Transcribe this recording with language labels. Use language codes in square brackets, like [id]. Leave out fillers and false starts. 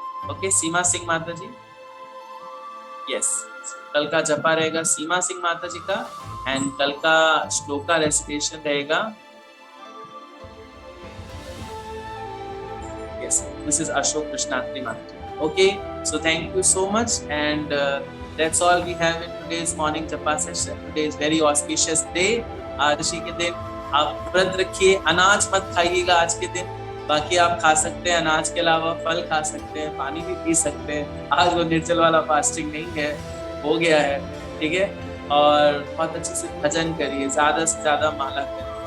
[hi] Okay, सीमा सिंह माता जी। Yes, कल का जपा रहेगा सीमा सिंह माता जी का एंड कल का श्लोका रेसिटेशन रहेगा [en] yes, this is Ashok Krishnatri Mataji. Okay, so thank you so much and that's all we have in today's morning japa session. Today is very auspicious day. [hi] आदर्शी के दिन आप व्रत रखिए, अनाज मत खाइएगा आज के दिन। बाकी आप खा सकते हैं, अनाज के अलावा फल खा सकते हैं, पानी भी पी सकते हैं। आज वो निर्जल वाला फास्टिंग नहीं है, हो गया है, ठीक है। और बहुत अच्छे से भजन करिए, ज्यादा से ज्यादा माला करिए।